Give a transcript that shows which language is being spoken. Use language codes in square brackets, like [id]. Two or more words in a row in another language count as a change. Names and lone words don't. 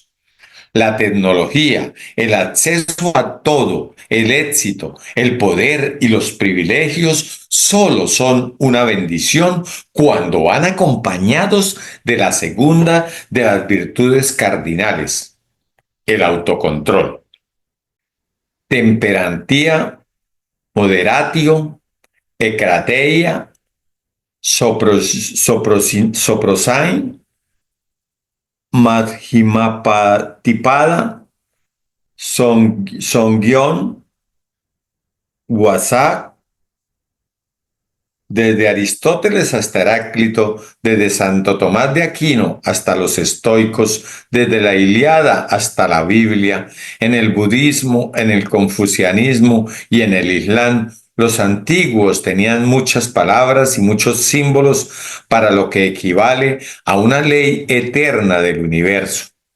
[es] La tecnología, el acceso a todo, el éxito, el poder y los privilegios solo son una bendición cuando van acompañados de la segunda de las virtudes cardinales, el autocontrol. Temperantía, moderatio, ecrateia, soprosain, madhimapatipada, Songyeon, Guasá, desde Aristóteles hasta Heráclito, desde Santo Tomás de Aquino hasta los estoicos, desde la Ilíada hasta la Biblia, en el budismo, en el confucianismo y en el islam, los antiguos tenían muchas palabras y muchos símbolos para lo que equivale a una ley eterna del universo.